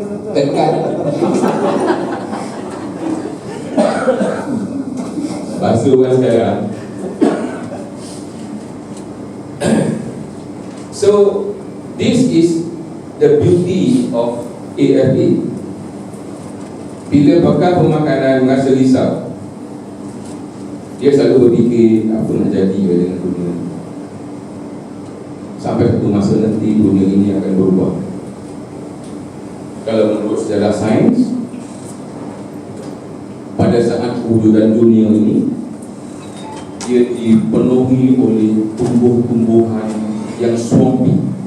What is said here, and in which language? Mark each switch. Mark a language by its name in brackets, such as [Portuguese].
[Malay] Tekan basuh kan sekarang. [English] So this is the beauty of AFA. [Malay] Bila pakar pemakanan merasa risau, dia selalu berfikir apa nak jadi dengan dunia. Sampai satu masa nanti dunia ini akan berubah. Kalau menurut sejarah sains, pada saat kewujudan dunia ini, dia dipenuhi oleh tumbuh-tumbuhan yang swampy.